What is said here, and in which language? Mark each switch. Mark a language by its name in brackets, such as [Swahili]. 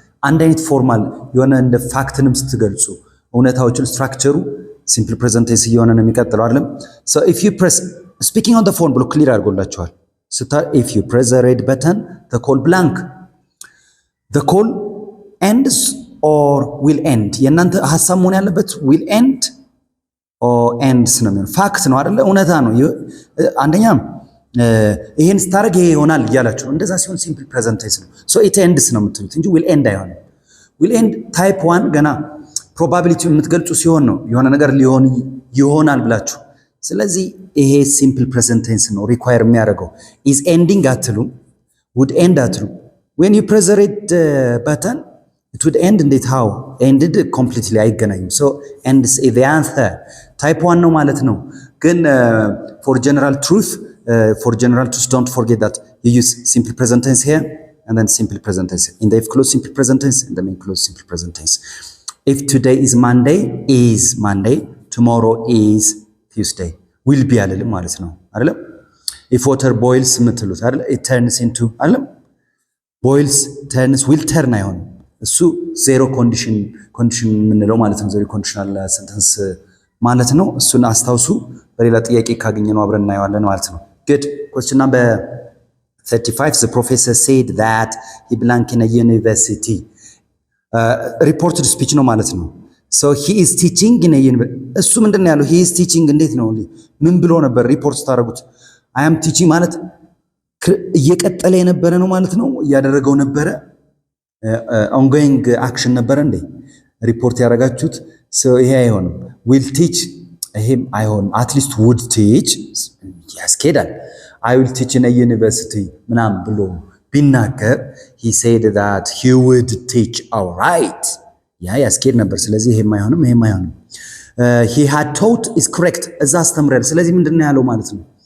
[Amharic] አንድ አይነት ፎርማል የሆነ እንደ ፋክትንም ስትገልጹ እውነታዎችን ስትራክቸሩ ሲምፕል ፕሬዘንት ቴንስ እየሆነ ነው የሚቀጥለው አይደለም? [English] so if you press speaking on the phone [Amharic] ብሎ ክሊር አድርጎላችኋል። [English] if you press the red button, the call blank. the call ends or will end. [Amharic] የእናንተ ሐሳብ መሆን ያለበት [English] will end or ends [Amharic] ነው የሚሆነው። ፋክት ነው አይደለ? እውነታ ነው። አንደኛ ይሄን ስታረግ ይሄ ይሆናል እያላችሁ ነው። እንደዛ ሲሆን ሲምፕል ፕሬዘንት ቴንስ ነው። ሶ ኢት ኤንድስ ነው የምትሉት እንጂ ዊል ኤንድ አይሆንም። ዊል ኤንድ ታይፕ 1 ገና ፕሮባቢሊቲ የምትገልጹ ሲሆን ነው የሆነ ነገር ሊሆን ይሆናል ብላችሁ። ስለዚህ ይሄ ሲምፕል ፕሬዘንት ቴንስ ነው ሪኳየር የሚያደርገው። ኢዝ ኤንዲንግ አትሉም፣ ውድ ኤንድ አትሉም። [English] ዌን ዩ ፕሬስ ዘ ሬድ በተን it would end [Amharic] እንዴት [English] how ended completely [Amharic] አይገናኝም። [English] so ends is the answer type 1 [Amharic] ነው ማለት ነው። ግን [English] for general truth don't forget that you use simple present tense here and then simple present tense in the if clause simple present tense and the main clause simple present tense. if today is Monday, tomorrow is Tuesday will be [Amharic] አለልም ማለት ነው አይደለም? [English] if water boils [Amharic] ምትሉት አይደል? [English] it turns into [Amharic] አይደለም? boils turns will turn አይሆንም። እሱ ዜሮ ኮንዲሽን የምንለው ማለት ነው። ዜሮ ኮንዲሽናል ሰንተንስ ማለት ነው። እሱን አስታውሱ። በሌላ ጥያቄ ካገኘነው አብረን እናየዋለን ማለት ነው። [English] good question number 35. the professor said that he belonged in a university. reported speech [Amharic] ነው ማለት ነው። [English] so he is teaching in a university. [Amharic] እሱ ምንድነው ያለው? [English] he is teaching [Amharic] እንዴት ነው ምን ብሎ ነበር ሪፖርት ታደርጉት? [English] I am teaching [Amharic] ማለት እየቀጠለ የነበረ ነው ማለት ነው። እያደረገው ነበረ [English] ongoing action [Amharic] ነበረ እንዴ ሪፖርት ያደረጋችሁት? ይሄ አይሆንም። [English] will teach [Amharic] ይሄም አይሆንም። [English] at least would teach [Amharic] ያስኬዳል። [English] I will teach in a university [Amharic] ምናምን ብሎ ቢናገር [English] he said that he would teach. all right [Amharic] ያ ያስኬድ ነበር። ስለዚህ ይሄም አይሆንም፣ ይሄም አይሆንም። [English] he had taught is correct [Amharic] እዛ አስተምራል። ስለዚህ ምንድነው ያለው ማለት ነው?